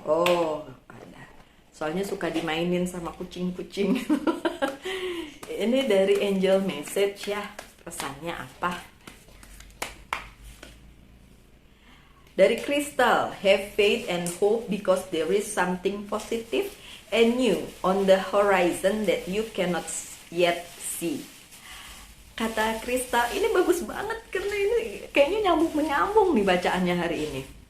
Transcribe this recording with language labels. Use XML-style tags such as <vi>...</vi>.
<id>Oh, ada, soalnya suka dimainin sama kucing-kucing. Ini dari angel message ya, pesannya apa? Dari Crystal,</id> <en>have faith and hope because there is something positive and new on the horizon that you cannot yet see.</en> <id>Kata Crystal, ini bagus banget karena ini kayaknya nyambung-menyambung nih bacaannya hari ini.</id>